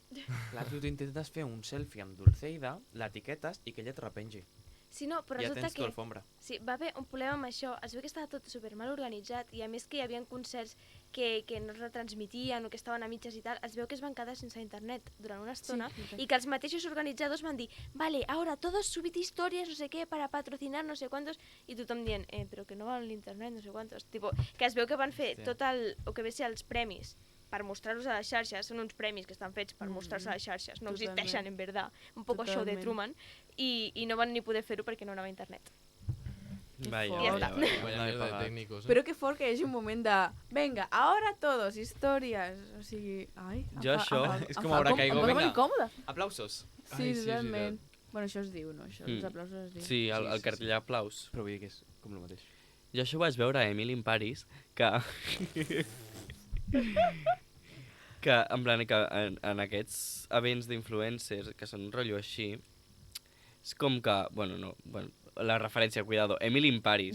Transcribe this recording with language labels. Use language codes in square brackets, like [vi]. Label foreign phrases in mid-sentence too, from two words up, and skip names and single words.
[ca] Clar, tu t'intentes fer un selfie amb Dulceida, l'etiquetes i que ella et repengi. Sí, no, però Ja resulta tens tu que... alfombra. Sí, va haver un problema amb això. Es veu que estava tot super mal organitzat i a més que hi havia concerts que no es retransmitien o que estaven a mitges i tal, es veu que es van quedar sense internet durant una estona i que els mateixos organitzadors van dir vale, [es] ahora todos subid historias, no sé qué, para patrocinar no sé cuántos, [ca] i tothom dient però que no val l'internet, [es] no sé quantos. [ca] Tipo, que es veu que van fer tot el que ve ser els premis per mostrar-los a les xarxes, són uns premis que estan fets per mostrar-se a les xarxes, no Totalment. [es] existeixen en verdad, un poco show de [ca] Totalment. Truman, i no van ni poder fer-ho perquè no anava a internet. Vaya, fort. Ja vaya, està. vaya. Vaya No he [es] mierda de [ca] pagat. tècnicos, Però que fort que hi hagi un moment de [es] venga, ahora todos, [ca] històries. O sigui, ai, Jo això és com ara caigo, Em venga. posa incòmode. Aplausos. Sí, Ai, sí, és totalment. Bueno, això es diu, no? Això, els aplausos es diu. Sí, el cartell d'aplaus. Però vull dir que és com el mateix. Jo això ho vaig veure a Emily in Paris, que... que, en plan, que en aquests events d'influencers, que són un rotllo així, és com que, bueno, la referència, cuidado, Emily in Paris,